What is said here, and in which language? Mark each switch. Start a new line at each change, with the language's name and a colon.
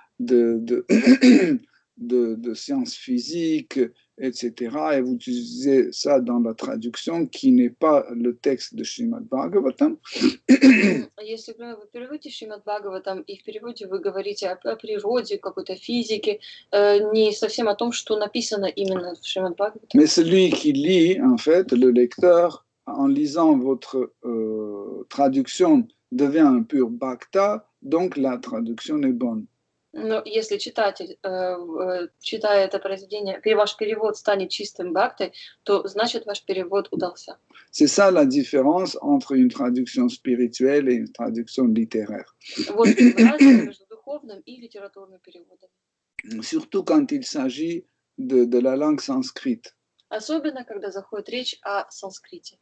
French: de, de sciences physiques, etc. Et vous utilisez ça dans la traduction qui n'est pas le texte de Srimad Bhagavatam.
Russian: Если, например, вы переводите Шримад Бхагаватам, и в переводе вы говорите о природе, какой-то физике, не совсем о том, что написано именно в Шримад Бхагаватам.
French: Mais celui qui lit, en fait, le lecteur, en lisant votre traduction, devient un pur bhakta, donc la traduction est bonne.
Russian: Но если читатель, читая это произведение, ваш перевод станет чистым бхактой, то значит ваш перевод удался.
French: C'est ça la différence entre une traduction spirituelle et une traduction littéraire.
Russian: Вот разница между духовным и литературным переводом.
French: Surtout quand il s'agit de la langue sanskrite.
Russian: Особенно, когда заходит речь о санскрите.